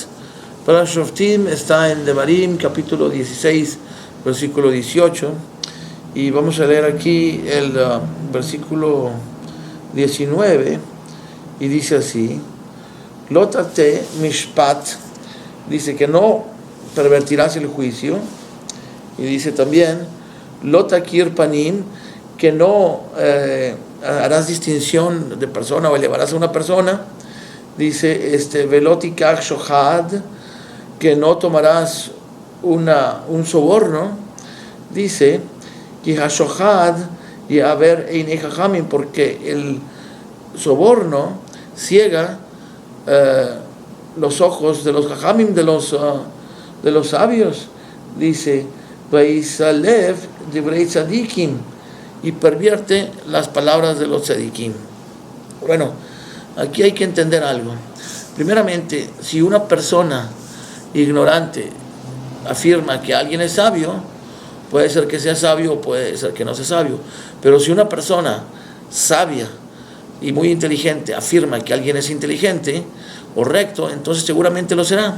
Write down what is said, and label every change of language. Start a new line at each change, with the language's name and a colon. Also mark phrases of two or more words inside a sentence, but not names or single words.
Spanish: Parashat Shoftim está en Devarim, capítulo 16, versículo 18, y vamos a leer aquí el versículo 19, y dice así:
Hebrew: לא תטה משפט,
Spanish: dice que no pervertirás el juicio, y dice también
Hebrew: לא תכיר פנים,
Spanish: que no harás distinción de persona o elevarás a una persona. Dice
Hebrew: ולא תקח שחד,
Spanish: que no tomarás un soborno.
Hebrew: Dice כי השחד יעור עיני חכמים,
Spanish: porque el soborno ciega los ojos de los chachamim, de los sabios.
Hebrew: Dice ויסלף דברי צדיקים,
Spanish: y pervierte las palabras de los tzadikim. Bueno, aquí hay que entender algo. Primeramente, si una persona ignorante afirma que alguien es sabio, puede ser que sea sabio o puede ser que no sea sabio, pero si una persona sabia y muy inteligente afirma que alguien es inteligente o recto, entonces seguramente lo será.